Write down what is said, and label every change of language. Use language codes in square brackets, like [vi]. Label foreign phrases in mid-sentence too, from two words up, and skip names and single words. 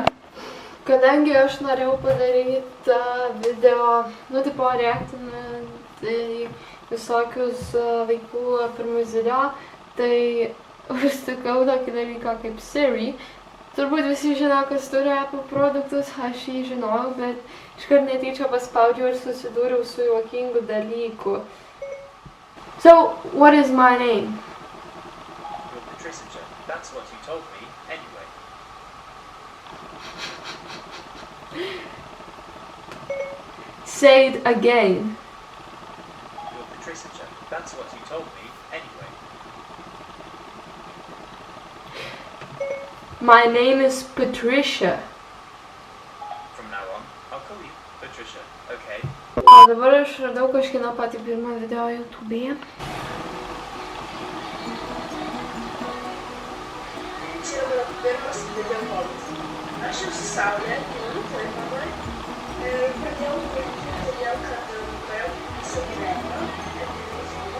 [lt] Kadangi aš norėjau padaryti video, tipo reaktinant į visokius vaikų pirmus video, tai užstikau tokį dalyką kaip Siri. Turbūt visi žino, kas turi Apple produktus, aš jį žinojau, bet iškart netyčia paspaudžiau ir susidūriau su juokingu dalyku. [en] So, what is my name? You're Patricia. That's what you told me, anyway. Say it again. You're Patricia. That's what you told me, anyway. My name is Patricia. From now on, I'll call you Patricia, okay? [lt] O dabar aš radau kažkieno patį pirmą video YouTube'e. Čia yra pirmas video vlogas. Aš jau su Saulė, Klaipėdoje, ir pradėjau kurti todėl, kad norėjau visą gyvenimą ir filmų.